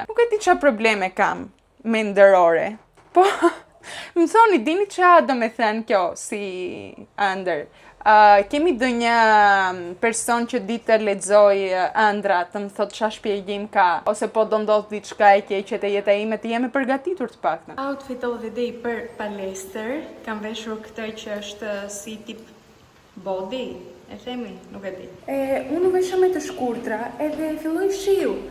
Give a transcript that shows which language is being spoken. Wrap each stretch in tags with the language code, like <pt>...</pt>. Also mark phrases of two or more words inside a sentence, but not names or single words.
<sq>Nuk e di ç'a probleme kam mendërore. Po më thoni, dini ç'a do me thënë kjo si ëndër? Kemi ndonjë person që di të lexoj ëndra, të më thot ç'a shpjegim ka, ose po do ndodh diçka e keqe te jeta ime, të jem e përgatitur të paktën.</sq> <en>Outfit of the day</en> <sq>për palestër, kam veshur këtë që është si tip body, e themi, nuk e di. Unë vesha me të shkurtra edhe filloi shiu.</sq>